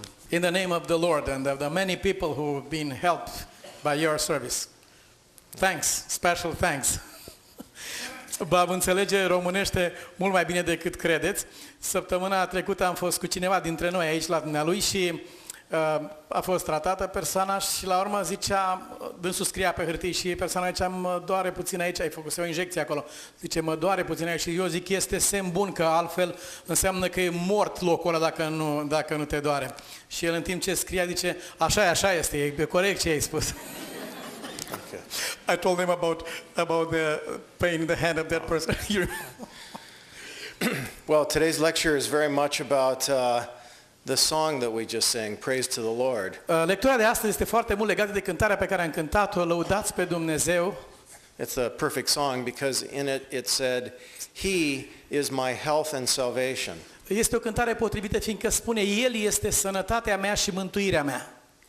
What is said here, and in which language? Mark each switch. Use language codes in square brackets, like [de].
[en] In the name of the Lord and of the many people who have been helped by your service. Thanks, special thanks. [ro] Bob înțelege românește mult mai bine decât credeți. Săptămâna trecută am fost cu cineva dintre noi aici la dumnealui și a fost tratată persoana și la urmă zicea, dânsul scria pe hârtii și persoana zicea, mă doare puțin aici, ai făcut o injecție acolo. Zice, mă doare puțin aici și eu zic, este semn bun, că altfel înseamnă că e mort locul ăla dacă nu te doare. Și el în timp ce scria zice, așa este, e corect ce ai spus. [en] Okay. I told him about the pain in the hand of that person. Well, today's lecture is very much about the song that we just sang, Praise to the Lord. [ro] Lectura de astăzi este foarte mult legată de cântarea pe care am cântat-o, Lăudați pe Dumnezeu. [en] It's a perfect song because in it said, He is my health and salvation. [ro] Este o cântare potrivită fiindcă spune, El este sănătatea mea și mântuirea mea.